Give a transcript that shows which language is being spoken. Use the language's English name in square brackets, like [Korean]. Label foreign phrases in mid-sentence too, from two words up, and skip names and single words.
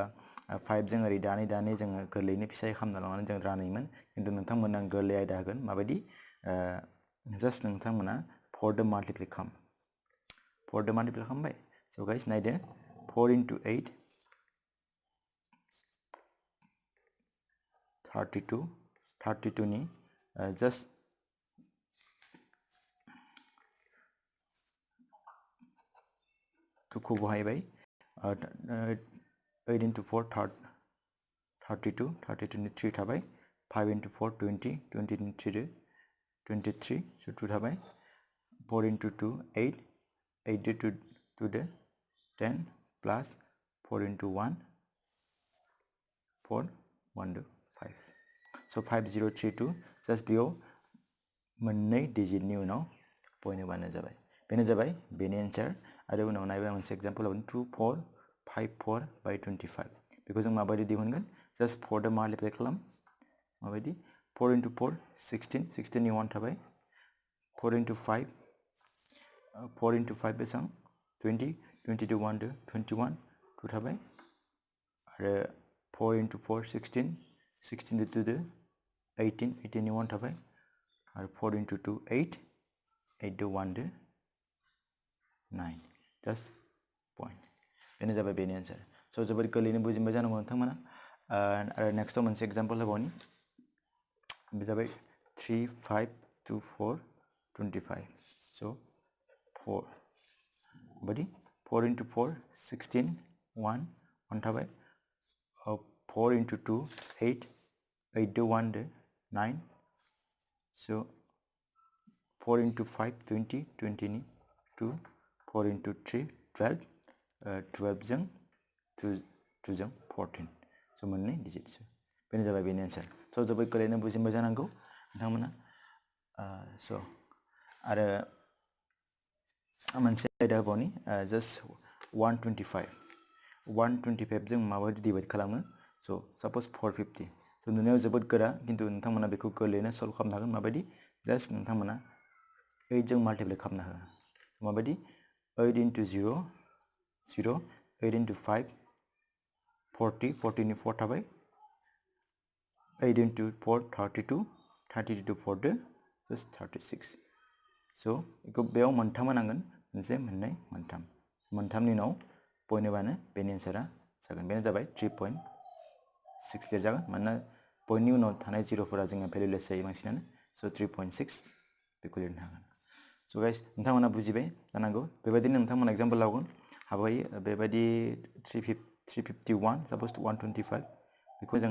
[Bodo] 5 जों ओरै दानै जोङो गोरलैनो फिसायै खालामना लानानै जों रानैमोन खिन्थु नोंथांमोना गोरलै आयदा होगोन माबायदि जास्ट नोंथांमोना 4 दो माल्टिप्लाइ खालामबाय स' गाइस नायदो 4 into 8 32 नि जास्ट 2 खौ बहायबाय 8 into 4 32 नि 3 थाबाय 5 into 4 20 20 नि 3 23 स' 2 थाबाय 4 into 2 8 8 to 2 10 plus 4 into 1 4 1 to 5 स' 5032 जास्ट बेयाव मोननै डिजिटनि उनाव पॉइंट होबानो जाबाय बेनो जाबाय बेनि आन्सार आरो उनाव नायबा मोनसे एग्जांपल होगोन 2454 by 25 बेखौ जों माबायदि दिहुनगोन जास्ट 4 दो माल्टिप्लाइ खालाम माबायदि 4 into 4 16 16 नि 1 थाबाय 4 into 5 4 into 5 बेसां 20 20 to 1 to 21 2 थाबाय आरो 4 into 4 16 16 to 2 18 18 नि 1 थाबाय आरो 4 into 2 8 8 to 1 to 9 जास्ट पॉइंट बेनो जाबाय बेनि आन्सार स' जोबोद गोरलैनो बुजिमोनबाय जानांगौ नोंथांमोना आरो नेक्स्टआव मोनसे एग्जांपल होबावनि बे जाबाय 3524 25 स' 4 बायदि 4 into 4 16 1 1 थाबाय 4 into 2 8 8 to 1 to 9 so 4 into 5 20 20 नि 2 4 into 3 12 12 जों 2 जों 14 स' मोननै डिजिट बेनो जाबाय बेनि आन्सार स' जोबोद गोरलैनो बुजिमोनबाय जानांगौ नोंथांमोना स' आरो मोनसे आयदा होबावनि जास्ट 125 जों माबायदि डिवाइड खालामो स' साप'ज 450 स' नुनायाव जोबोद गोरा खिन्थु नोंथांमोना बेखौ गोरलैयैनो सल्भ खालामनो हागोन माबायदि जास्ट नोंथांमोना 8 जों माल्टिप्लाइ खालामनो हागोन माबायदि 8 into 0 0 8 into 5 40 40 नि 4 थाबाय 8 into 4 32 32 to 4 दो just 36 स' बेखौ बेयाव मोनथाम होनांगोन मोनसे मोननै मोनथाम मोनथामनि उनाव पइन्ट होबानो बेनि एन्सारा जागोन बेनो जाबाय 3.6 लिरजागोन मानोना पइन्टनि उनाव थानाय जिर'फोरा जोंना भेलुलेस जायो बांसिनानो स' 3.6 बेखौ लिरनो हागोन स' गाइस नोंथांमोना बुजिबाय जानांगौ बेबायदिनो नोंथांमोना एग्जाम्पल लागोन हाबायो बेबायदि 351 साप'ज 125 बेखौ जों